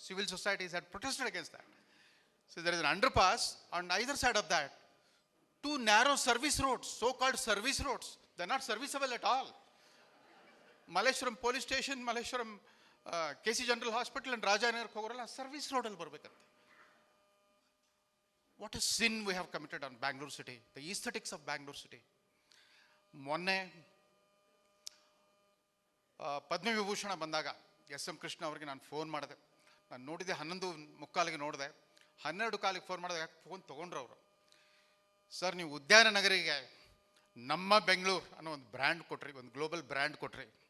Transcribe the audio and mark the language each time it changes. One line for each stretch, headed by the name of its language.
English: Civil societies had protested against that. So there is an underpass on either side of that. Two narrow service roads, so called service roads, they are not serviceable at all.
Kannada: Malleshwaram police station, Malleshwaram KC general hospital and ರಾಜಾನಗರಕ್ಕೆ ಹೋಗೋರಲ್ಲ service ರೋಡಲ್ಲಿ ಬರಬೇಕಂತೆ.
English: What a sin we have committed on Bangalore city, the aesthetics of Bangalore city.
Kannada: ಮೊನ್ನೆ ಪದ್ಮವಿಭೂಷಣ ಬಂದಾಗ SM Krishna ಅವರಿಗೆ ನಾನು phone ಮಾಡಿದೆ. ನಾನು ನೋಡಿದೆ 11:45 ನೋಡಿದೆ, 12:15 phone ಮಾಡಿದೆ. ಯಾಕೆ ಫೋನ್ ತೊಗೊಂಡ್ರು ಅವರು? ಸರ್, ನೀವು ಉದ್ಯಾನ ನಗರಿಗೆ ನಮ್ಮ ಬೆಂಗಳೂರು ಅನ್ನೋ ಒಂದು ಬ್ರ್ಯಾಂಡ್ ಕೊಟ್ರಿ, ಒಂದು ಗ್ಲೋಬಲ್ ಬ್ರ್ಯಾಂಡ್ ಕೊಟ್ರಿ.